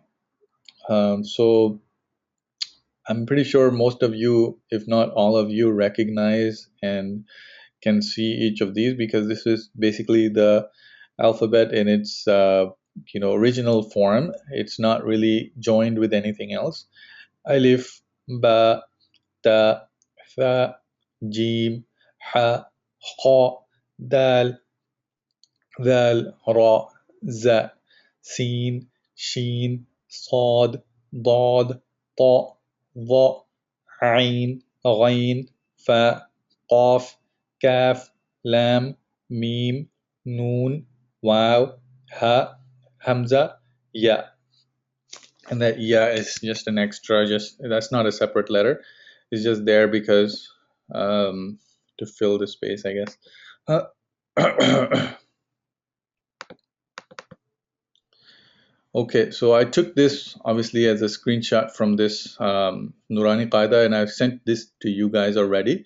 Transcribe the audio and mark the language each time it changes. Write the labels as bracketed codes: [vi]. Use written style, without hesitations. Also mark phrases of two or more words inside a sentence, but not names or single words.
[en] So I'm pretty sure most of you, if not all of you, recognize and can see each of these, because this is basically the alphabet in its original form. It's not really joined with anything else. [ar] Alif, باء تاء ثاء جيم حاء خاء, dal, ذال راء زاء سين شين صاد ضاد طاء ظاء عين غين فاء قاف كاف لام ميم نون واو هاء همزة ياء. [en] And that ya is just an extra, just that's not a separate letter, it's just there because to fill the space, I guess. Okay, so I took this obviously as a screenshot from this Nurani Qaida, and I've sent this to you guys already.